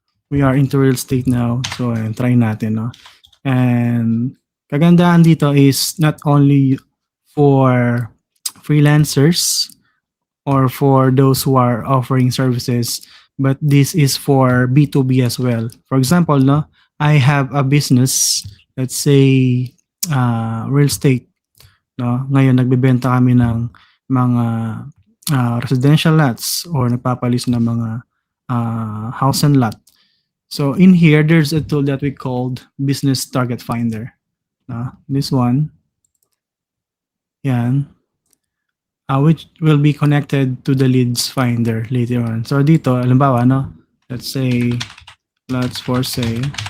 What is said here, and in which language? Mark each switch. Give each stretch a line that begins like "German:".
English: We are into real estate now, so try natin, no? And kagandahan dito is not only for freelancers or for those who are offering services, but this is for B2B as well. For example, no, I have a business, let's say real estate, no?
Filipino: Ngayon nagbebenta kami ng mga residential lots or nagpapalis ng mga house and lot.
English: So in here, there's a tool that we called Business Target Finder. This one, yan, which will be connected to the leads finder later on. So dito, halimbawa, no, let's say lots for sale.